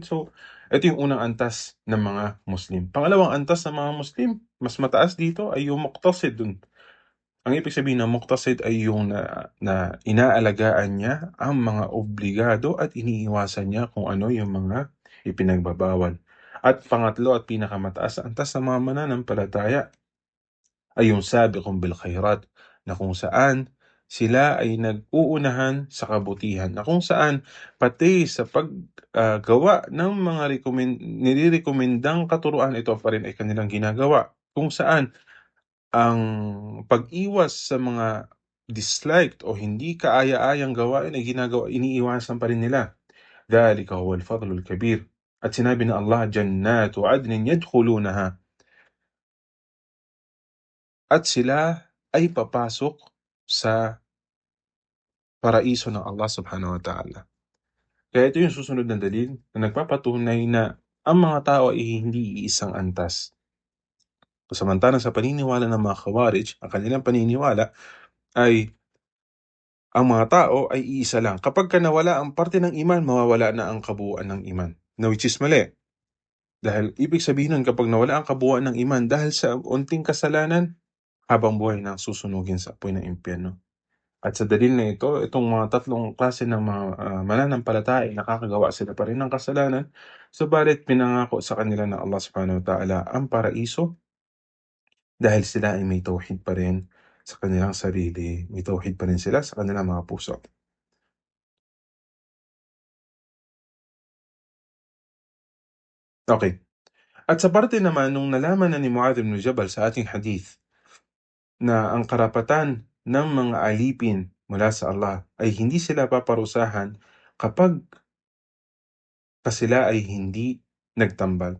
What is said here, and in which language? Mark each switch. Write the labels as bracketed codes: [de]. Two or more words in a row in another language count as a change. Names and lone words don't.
[tl] So, ito yung unang antas ng mga Muslim. Pangalawang antas ng mga Muslim, mas mataas dito ay yung muqtasid dun. Ang ibig sabihin ng muqtasid ay yung na inaalagaan niya ang mga obligado at iniiwasan niya kung ano yung mga ipinagbabawal. At pangatlo at pinakamataas na antas ng mga mananampalataya ay yung [ar] سابقون بالخيرات, [tl] na kung saan sila ay nag-uunahan sa kabutihan, na kung saan pati sa paggawa ng mga nilirekomendang katuruan, ito pa rin ay kanilang ginagawa. Kung saan ang pag-iwas sa mga disliked o hindi kaaya-ayang gawain ay iniiwasan pa rin nila. [ar] ذلك هو الفضل الكبير. [tl] At sinabi na Allah, [ar] جنات عدن يدخلونها. [tl] At sila ay papasok sa paraiso ng Allah [ar] سبحانه وتعالى. [tl] Kaya ito yung susunod na dalil na nagpapatunay na ang mga tao ay hindi iisang antas. Samantalang sa paniniwala ng mga Khawarij, ang kanilang paniniwala ay ang mga tao ay iisa lang. Kapag nawala ang parte ng iman, mawawala na ang kabuuan ng iman. Na [en] which is [tl] mali. Dahil ibig sabihin nun, kapag nawala ang kabuuan ng iman dahil sa unting kasalanan, habang buhay na susunugin sa apoy ng impyerno. At sa dalil na ito, itong mga tatlong klase ng mga mananampalataya, nakakagawa sila pa rin ng kasalanan, subalit pinangako sa kanila ng Allah [ar] سبحانه وتعالى [tl] ang paraiso dahil sila ay may tauhid pa rin sa kanilang sarili, may tauhid pa rin sila sa kanilang mga puso. Okay. At sa parte naman, nung nalaman na ni Muadh ibn Jabal sa ating hadith na ang karapatan ng mga alipin mula sa Allah ay hindi sila paparusahan kapag sila ay hindi nagtambal.